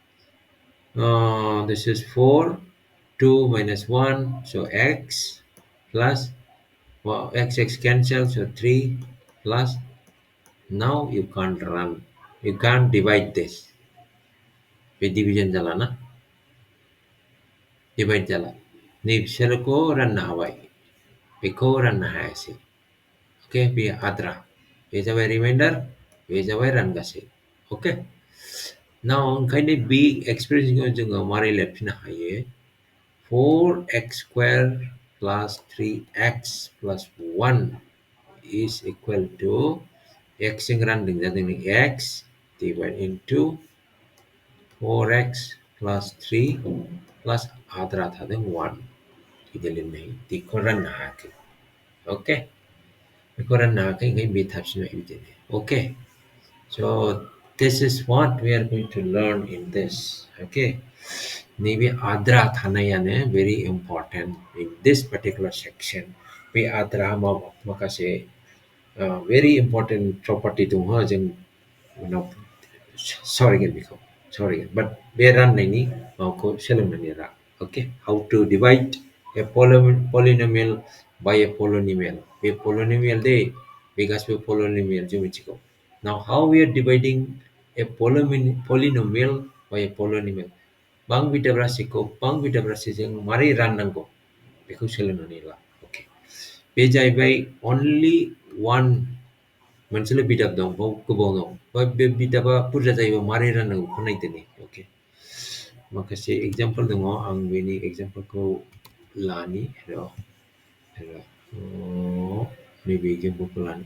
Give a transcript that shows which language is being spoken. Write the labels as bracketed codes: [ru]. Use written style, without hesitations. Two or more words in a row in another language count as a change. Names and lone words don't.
[en] This is 4, 2 minus 1, so x plus, well, x cancel, so 3 plus, now you can't run, you can't divide this. [brx] With division jala na, divide jala. Ni बिसोरखौ राननो हाबाय, बेखौ राननो हायासै। Okay, बे आद्रा, बे जाबाय रिमाइन्डार, बे जाबाय रानगासै। [en] Okay, now [brx] ओंखायनो बे एक्सप्रेसनखौ जोङो मारै लिरफिननो हायो? [en] 4x square plus 3x plus 1 is equal to x [brx] जों रानदों जादों [en] x divided into 4x plus 3 plus [brx] आद्रा थादों [en] 1. [brx] बिदि लिरनाय, बेखौ राननो हायाखै। Okay, बेखौ राननो हायाखै, ओंखायनो बे थाफिनबाय बिदिनो। [en] Okay, so this is what we are going to learn in this. [brx] Okay, नैबे आद्रा थानायानो [en] very important in this particular section. [brx] बे आद्रा माखासे [en] very important property [brx] दङ, जों उनाव सावरायगोन बेखौ, सावरायगोन। बाट बे राननायनि माबाखौ सोलोंनानै ला। [en] Okay, how to divide a polynomial by a polynomial. [brx] बे polynomial दे, बे गासिबो polynomial जों मिथिगौ। [en] Now how we are dividing a polynomial by a polynomial. [brx] बां बिदाब राशिखौ बां बिदाब राशिजों मारै राननांगौ बेखौ सोलोंनानै ला। Okay, बे जाहैबाय [en] only one, [brx] मोनसेल' बिदाब दं, बाव गोबाव दं, बे बिदाबा बुरजा जायोबा मारै राननांगौ बेखौ नायदो नै। Okay, माखासे एग्जाम्पल दङ, आं बेनि एग्जाम्पलखौ लानि नैबे एग्जाम्पलखौ लानि।